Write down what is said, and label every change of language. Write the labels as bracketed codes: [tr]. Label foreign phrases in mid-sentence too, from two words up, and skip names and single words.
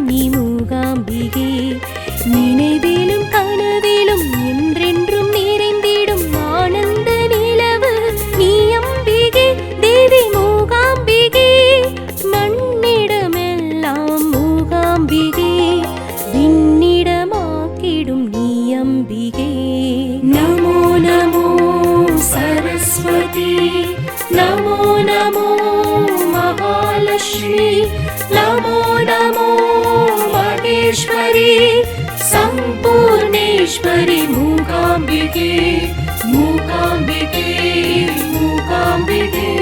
[ta] நீ மூகாம்பிகே நினைவிலும் கனவிலும் என்றென்றும் நிறைந்திடும் ஆனந்த நிலவு நீ அம்பிகே தேவி மூகாம்பிகே மண்ணிடமெல்லாம் மூகாம்பிகே விண்ணிடமாக்கிடும் நீ அம்பிகே [sa] नमो नमो सरस्वती नमो नमो महालक्ष्मी नमो नमो महेश्वरी सम्पूर्णेश्वरी मूकाम्बिके मूकाम्बिके मूकाम्बिके